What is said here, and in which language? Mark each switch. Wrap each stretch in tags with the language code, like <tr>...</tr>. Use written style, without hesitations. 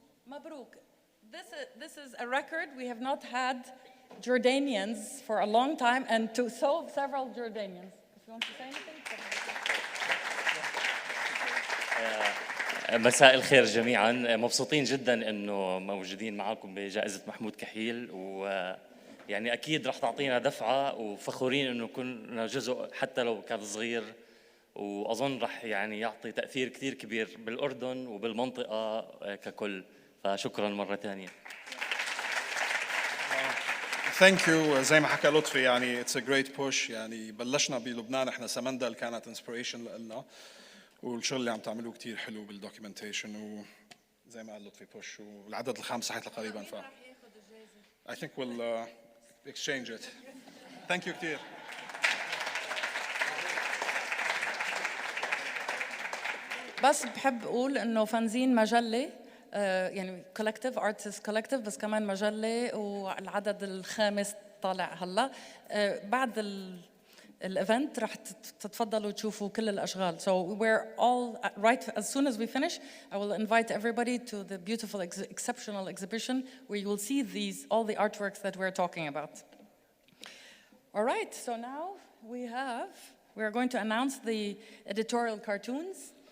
<en>Mabruk, this is a record. We have not had Jordanians for a long time, and to several Jordanians. If you want to say anything.</en> <ar>مساء الخير جميعا، مبسوطين جدا انه موجودين معكم بجائزة محمود كحيل، ويعني اكيد رح تعطينا دفعة وفخورين انه كنا جزء حتى لو كان صغير، واظن رح يعني يعطي تأثير كثير كبير بالاردن وبالمنطقة ككل. فشكرا مرة ثانية.</ar> <en>Thank you.</en> <ar>زي ما حكى لطفي يعني</ar> <en>it's a great push.</en> <ar>يعني بلشنا بلبنان احنا سمندل كانت inspiration لنا، والشغل اللي عم تعملوه كتير حلو بالدوكيومنتيشن، وزي ما قال لطفي push، والعدد الخامس حيطلع قريبا.</ar> <en>I think we'll exchange it. Thank you كتير.</en> <ar>بس بحب اقول انه فانزين مجله، يعني كولكتيف ارتست كولكتيف، بس كمان مجله، والعدد الخامس طالع هلا. بعد الايفنت رح تتفضلوا تشوفوا كل الاشغال.</ar> <en>So we're all right as soon as we finish I will invite everybody to the beautiful exceptional exhibition where you will see all the artworks that we're talking about. All right, so now we are going to announce the editorial cartoons.</en>